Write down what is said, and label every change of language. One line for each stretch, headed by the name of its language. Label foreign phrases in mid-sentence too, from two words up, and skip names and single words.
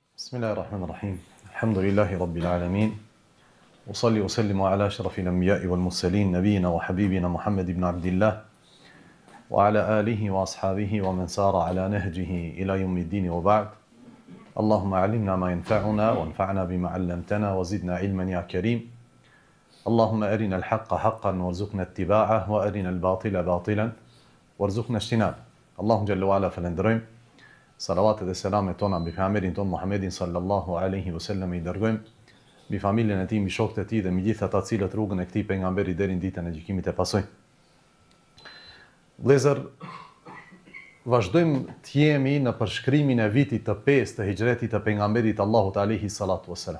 Arabic: بسم الله الرحمن الرحيم. الحمد لله رب العالمين. أصلي وأسلم على أشرف الأنبياء والمرسلين نبينا وحبيبنا محمد بن عبد الله وعلى آله وأصحابه ومن سار على نهجه إلى يوم الدين وبعد. اللهم علمنا ما ينفعنا وانفعنا بما علمتنا وزدنا علما يا كريم. اللهم أرنا الحق حقا وارزقنا اتباعه وأرنا الباطل باطلا وارزقنا اجتنابه. الله جل وعلا falenderojm.
Albanian: Salavatet dhe selamet tona mbi pejgamberin ton Muhammedin
Arabic: صلى الله عليه وسلم
Albanian: I dërgojmë mbi familjen e tij, mbi shokët e tij dhe mbi gjithë ata cilët rrugën e këtij pejgamberi deri në ditën e gjykimit e pasojnë. Vëllezër, vazhdojmë të jemi në përshkrimin e vitit të 5 të hijretit të pejgamberit Allahut
Arabic: عليه الصلاة والسلام.